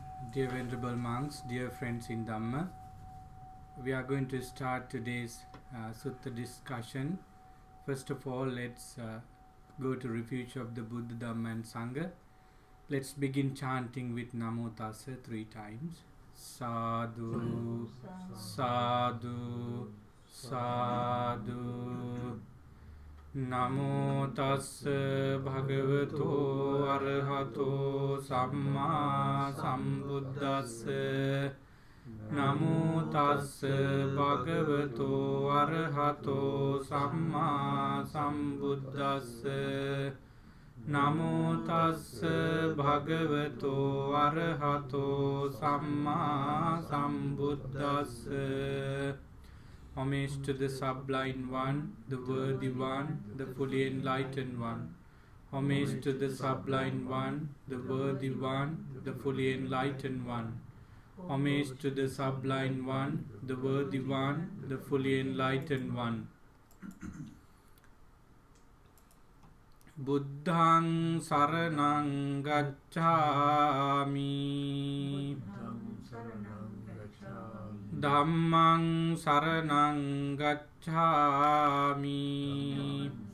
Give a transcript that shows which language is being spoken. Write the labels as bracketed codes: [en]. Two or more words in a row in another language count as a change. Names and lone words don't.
[en] Dear Venerable monks, dear friends in Dhamma, we are going to start today's Sutta discussion. First of all, let's go to refuge of the Buddha, Dhamma and Sangha. Let's begin chanting with [pi] Namo Tassa [en] 3 times. [pi] Sadhu, Sadhu, Sadhu. Namo Tassa Bhagavato Arahato Samma Sambuddhassa. Namo Tassa Bhagavato Arahato Samma Sambuddhassa. Namo Tassa Bhagavato Arahato Samma Sambuddhassa. [en] Homage to the Sublime One, the Worthy One, the Fully Enlightened One. Homage to the Sublime One, the Worthy One, the Fully Enlightened One. Homage to the Sublime One, the Worthy One, the Fully Enlightened One. [pi] Buddhaṃ Saraṇaṃ Gacchāmi. Dhammaṃ Saraṇaṃ Gacchāmi.